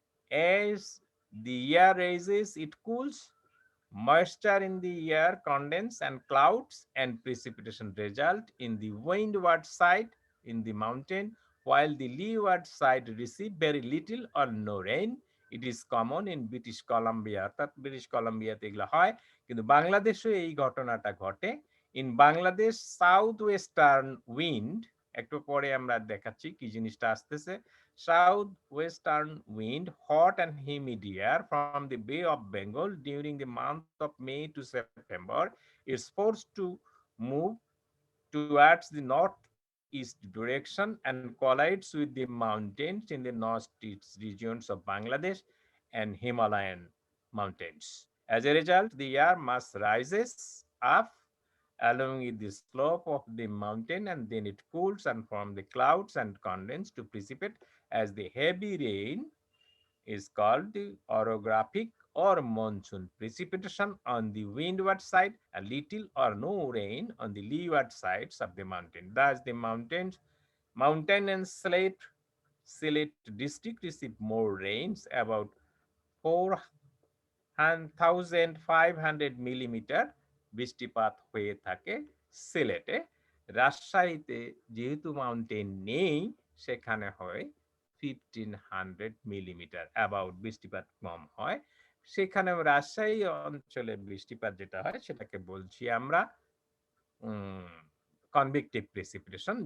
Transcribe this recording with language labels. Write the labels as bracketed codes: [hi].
[en] As the air rises, it cools. Moisture in the air condense and clouds and precipitation result in the windward side in the mountain, while the leeward side receive very little or no rain. It is common in British Columbia, [bn] অর্থাৎ British কলাম্বিয়াতে এগুলো হয়, কিন্তু বাংলাদেশেও এই ঘটনাটা ঘটে। In Bangladesh south western wind, একটু পরে আমরা দেখাচ্ছি কি জিনিসটা আসতেছে। [en] South western wind, hot and humid air from the Bay of Bengal during the month of May to September is forced to move towards the northeast direction and collides with the mountains in the northeast regions of Bangladesh and Himalayan mountains. As a result, the air mass rises up along with the slope of the mountain, and then it cools and forms the clouds and condense to precipitate as the heavy rain is called the orographic or monsoon precipitation on the windward side, a little or no rain on the leeward sides of the mountain. Thus, the mountain and Sylhet district receive more rains, about 4,500 [bn] millimetre বৃষ্টিপাত হয়ে থাকে সিলেটে। রাজশাহীতে যেহেতু mountain নেই, সেখানে হয় 1500 millimetre about বৃষ্টিপাত কম হয়। সেখানে রাজশাহী অঞ্চলে বৃষ্টিপাত যেটা হয় সেটাকে বলছি আমরা কনভেক্টিভ প্রেসিপিটেশন।